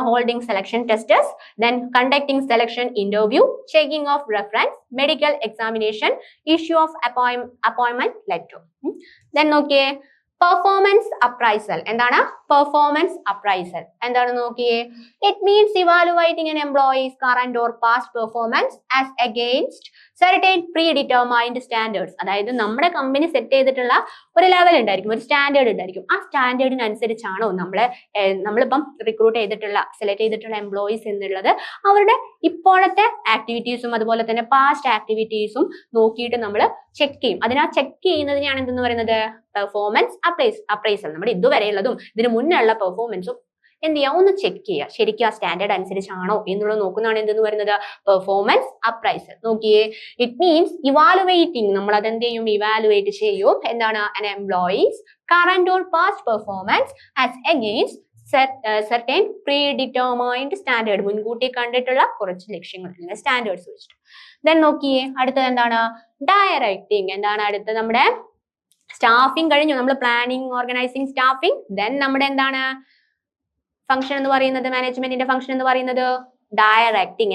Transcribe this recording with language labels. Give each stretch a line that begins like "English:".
English: Holding selection tests, then conducting selection interview, checking of reference, medical examination, issue of appointment letter. then നോക്കിയേ, performance appraisal.
Malayalam: എന്താണ്? Performance appraisal എന്താണ്?
English: നോക്കിയേ, it means evaluating an employee's current or past performance as against certain predetermined standards.
Malayalam: അതായത് നമ്മുടെ company set ചെയ്തിട്ടുള്ള ഒരു level ഉണ്ടായിരിക്കും, ഒരു സ്റ്റാൻഡേർഡ് ഉണ്ടായിരിക്കും. ആ സ്റ്റാൻഡേർഡിനനുസരിച്ചാണോ നമ്മളിപ്പം സെലക്ട് ചെയ്തിട്ടുള്ള എംപ്ലോയീസ് എന്നുള്ളത് അവരുടെ ഇപ്പോഴത്തെ ആക്ടിവിറ്റീസും അതുപോലെ തന്നെ പാസ്റ്റ് ആക്ടിവിറ്റീസും നോക്കിയിട്ട് നമ്മൾ ചെക്ക് ചെയ്യും. അതിനാ ചെക്ക് ചെയ്യുന്നതിനെയാണ് എന്തെന്ന് പറയുന്നത്? Performance appraisal. നമ്മുടെ ഇതുവരെയുള്ളതും ഇതിന് മുന്നേ ഉള്ള പെർഫോമൻസും എന്ത് ചെയ്യാം? ഒന്ന് ചെക്ക് ചെയ്യുക. ശരിക്കും ആ സ്റ്റാൻഡേർഡ് അനുസരിച്ചാണോ എന്നുള്ളത് നോക്കുന്നതാണ് എന്തെന്ന് പറയുന്നത്? Performance appraisal. നോക്കിയേ,
English: It means evaluating.
Malayalam: നമ്മൾ അതെന്ത് ചെയ്യും? ഇവാലുവേറ്റ് ചെയ്യും. എന്താണ്?
English: an employee's current or past performance as against certain predetermined standard.
Malayalam: മുൻകൂട്ടി കണ്ടിട്ടുള്ള കുറച്ച് ലക്ഷ്യങ്ങൾ, സ്റ്റാൻഡേർഡ്സ് വെച്ചിട്ട്. ദെൻ നോക്കിയേ, അടുത്തത് എന്താണ്? ഡയറക്റ്റിംഗ്. എന്താണ് അടുത്തത്? നമ്മുടെ സ്റ്റാഫിംഗ് കഴിഞ്ഞു. നമ്മൾ പ്ലാനിങ്, ഓർഗനൈസിങ്, സ്റ്റാഫിംഗ്. ദെൻ നമ്മുടെ എന്താണ് ഫംഗ്ഷൻ എന്ന് പറയുന്നത്? മാനേജ്മെന്റിന്റെ ഫംഗ്ഷൻ എന്ന് പറയുന്നത് ഡയറക്റ്റിംഗ്.